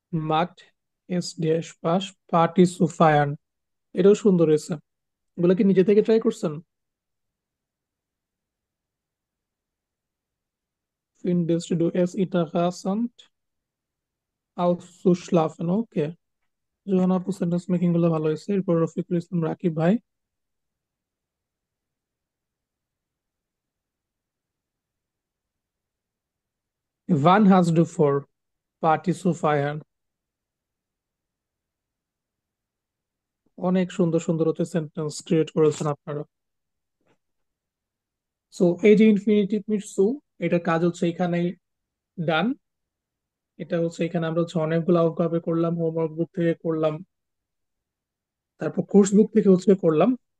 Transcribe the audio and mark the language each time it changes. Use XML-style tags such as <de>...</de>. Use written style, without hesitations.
<de>Macht es dir Spaß, Party zu feiern?</de> <bn>এটাও সুন্দর হয়েছে। এগুলো কি নিজে থেকে ট্রাই করছেন?</bn> <de>Findest du es interessant, auszuschlafen?</de> <bn>ওকে, জোহান আপু সেন্টেন্স মেকিং গুলো ভালো হয়েছে। এরপর রফিকুল ইসলাম রাকিব ভাই,</bn> <de>wann hast du vor, Party zu feiern?</de> <bn>অনেক সুন্দর সুন্দর হচ্ছে সেন্টেন্স ক্রিয়েট করেছেন আপনারা। সো এই যে ইনফিনিটিভ মিট সু, এটার কাজ হচ্ছে এখানেই ডান। এটা হচ্ছে এখানে আমরা হচ্ছে অনেকগুলো ভাবে করলাম, হোমওয়ার্ক বুক থেকে করলাম, তারপর কোর্স বুক থেকে হচ্ছে করলাম।</bn>